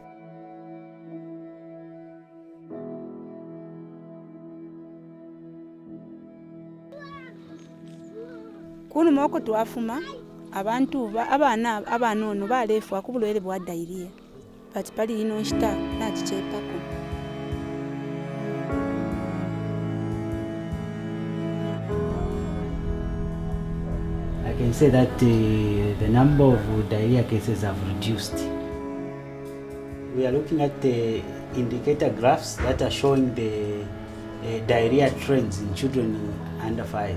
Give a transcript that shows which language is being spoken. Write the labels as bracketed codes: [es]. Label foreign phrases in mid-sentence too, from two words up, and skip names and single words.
[bem] kunu moko twafuma abantu abana ono balefwa ku bulwele bwa diarrhea but pali ino nshita nachichepako [en] I can say that the number of diarrhea cases have reduced. We are looking at the indicator graphs that are showing the diarrhea trends in children under 5.